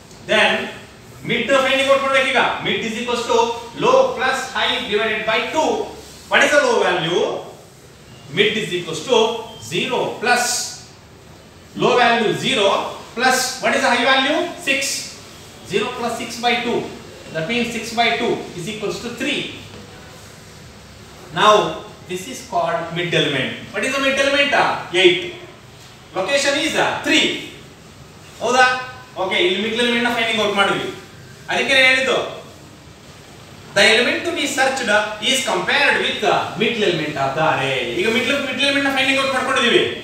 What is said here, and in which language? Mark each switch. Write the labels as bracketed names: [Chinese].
[Kannada] then mid finding out ಮಾಡಬೇಕು. [English] ಈಗ mid is equals to low plus high divided by 2. what is the low value, mid is equals to 0 plus low value 0 plus what is the high value, 6. 0 plus 6 by 2, that means 6 by 2 is equals to 3. now this is called mid element. what is the mid element, 8. location is 3, ಹೌದಾ? [Kannada] Okay, ಇಲ್ಲಿ mid element ನ finding out ಮಾಡಿದ್ವಿ. ಅದಕ್ಕೆ ಹೇಳಿದ್ದು [English] the element to be searched is compared with the middle element of the array. [Kannada] ಈಗ mid element ನ finding out ಮಾಡ್ಕೊಂಡಿದೀವಿ.